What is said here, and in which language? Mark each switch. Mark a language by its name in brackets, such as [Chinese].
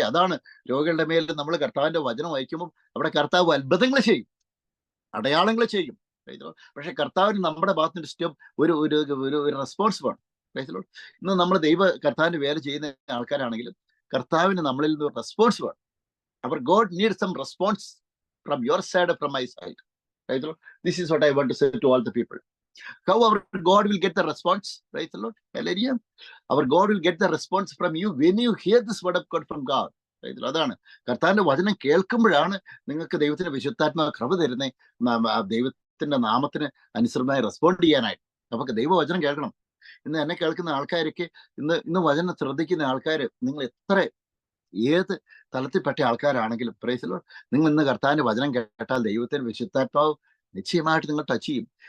[Malayalam] അതാണ് രോഗികളുടെ മേൽ നമ്മൾ കർത്താവിന്റെ വചനം വഹിക്കുമ്പോൾ അവിടെ കർത്താവ് അത്ഭുതങ്ങൾ ചെയ്യും, അടയാളങ്ങൾ ചെയ്യും. പക്ഷെ കർത്താവിന് നമ്മുടെ ഭാഗത്തിന്റെ ഇഷ്ടം ഒരു ഒരു ഒരു റെസ്പോൺസ് വേണം. [English] Praise Lord. [Malayalam] ഇന്ന് നമ്മൾ കർത്താവിന്റെ വേല ചെയ്യുന്ന ആൾക്കാരാണെങ്കിലും കർത്താവിന് നമ്മളിൽ നിന്ന് റെസ്പോൺസ് വേണം. [English] അവർ God need some response from your side or from my side. Right, Lord? This is what I want to say to all the people. How our God will get the response, right, Lord? Hallelujah. Our God will get the response from you when you hear this word of God from God. Right, Lord? [Malayalam] അതാണ് കർത്താവിന്റെ വചനം കേൾക്കുമ്പോഴാണ് നിങ്ങൾക്ക് ദൈവത്തിന്റെ വിശുദ്ധാത്മാ കൃപ തരുന്നേ, ദൈവത്തിന്റെ നാമത്തിന് അനുസൃതമായി respond ചെയ്യാനായിട്ട്. അപ്പൊ ദൈവവചനം കേൾക്കണം. ഇന്ന് എന്നെ കേൾക്കുന്ന ആൾക്കാരൊക്കെ ഇന്ന് വചനം ശ്രദ്ധിക്കുന്ന ആൾക്കാർ, നിങ്ങൾ എത്ര ഏത് തലത്തിൽപ്പെട്ട ആൾക്കാരാണെങ്കിലും [English] praise Lord, [Malayalam] നിങ്ങൾ ഇന്ന് കർത്താവിന്റെ വചനം കേട്ടാൽ ദൈവത്തിന്റെ വിശുദ്ധാത്മാവ് നിശ്ചയമായിട്ട് നിങ്ങൾ ടച്ച് ചെയ്യും.